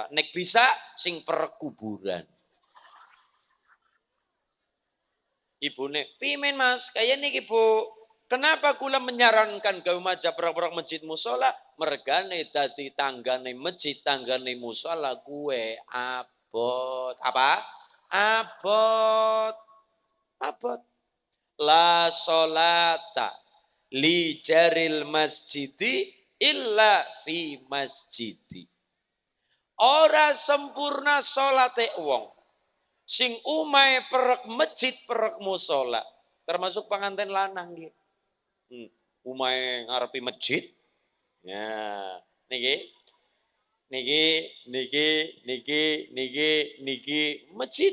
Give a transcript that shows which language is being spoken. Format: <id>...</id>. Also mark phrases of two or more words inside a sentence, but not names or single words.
<jv>Nek bisa sing perek kuburan. Ibune, "Pimen Mas, kaya niki Bu, kenapa kula menyarankan gawe maja perek-perek masjid musola? Mergane dadi tanggane masjid, tanggane musola kuwe abot." Apa? Abot. Abot.</jv> <ar>لا صلاة لجار المسجد إلا في المسجد.</ar> <jv>Ora sempurna salate wong sing umahe perek masjid perek musola. Termasuk panganten lanang nggih. Umahe ngarepi masjid. Ya, niki niki niki masjid.</jv>